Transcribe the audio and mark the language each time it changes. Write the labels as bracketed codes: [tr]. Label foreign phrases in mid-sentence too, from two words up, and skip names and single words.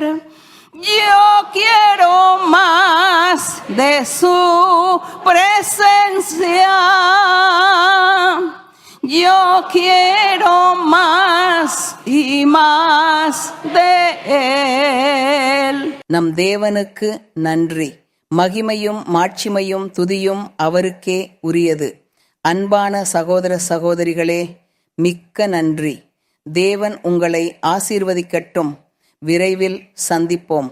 [es] Yo quiero más de su presencia. Yo quiero más y más de Él. [ta] நம் தேவனுக்கு நன்றி. மகிமையும் மாட்சிமையும் துதியும் அவருக்கே உரியது. அன்பான சகோதர சகோதரிகளே, மிக்க நன்றி. தேவன் உங்களை ஆசீர்வதிக்கட்டும். விரைவில் சந்திப்போம்.